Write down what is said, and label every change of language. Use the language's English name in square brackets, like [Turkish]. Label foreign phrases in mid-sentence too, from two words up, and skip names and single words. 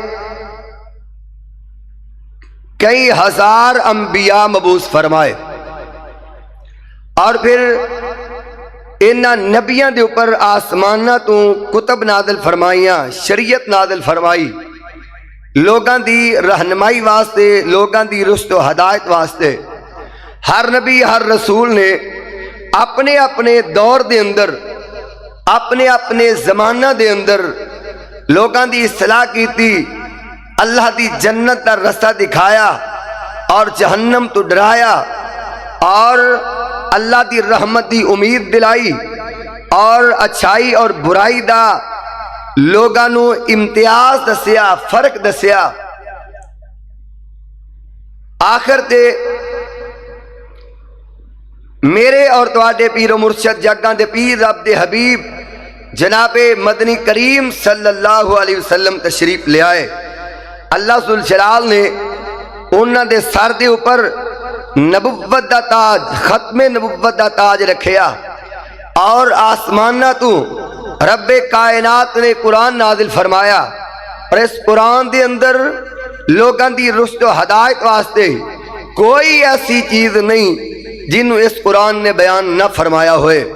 [Punjabi] کئی ہزار انبیاء مبعوث فرمائے اور پھر انہاں نبیاں دے اوپر آسمانہ تو کتب نازل فرمائیاں، شریعت نازل فرمائی، لوگاں دی رہنمائی واسطے، لوگاں دی رشد و ہدایت واسطے۔ ہر نبی ہر رسول نے اپنے اپنے دور دے اندر اپنے اپنے زمانہ دے اندر لوگاں دی اصلاح کیتی، اللہ دی جنت دا رستہ دکھایا اور جہنم تو ڈرایا اور اللہ دی رحمت دی امید دلائی اور اچھائی اور برائی دا لوگاں نو امتیاز دسیا، فرق دسیا۔ آخر تے میرے اور تواڈے پیر و مرشد جگاں دے پیر رب دے حبیب جناب مدنی کریم [Arabic] صلی اللہ علیہ وسلم [Punjabi] تشریف لے آئے۔ اللہ ذوالجلال نے انہاں دے سر دے اوپر نبوت دا تاج، ختم نبوت دا تاج رکھیا اور آسمانہ تو رب کائنات نے قرآن نازل فرمایا اور اس قرآن دے اندر لوگاں دی رشد و ہدایت واسطے کوئی ایسی چیز نہیں جنہوں اس قرآن نے بیان نہ فرمایا ہوئے۔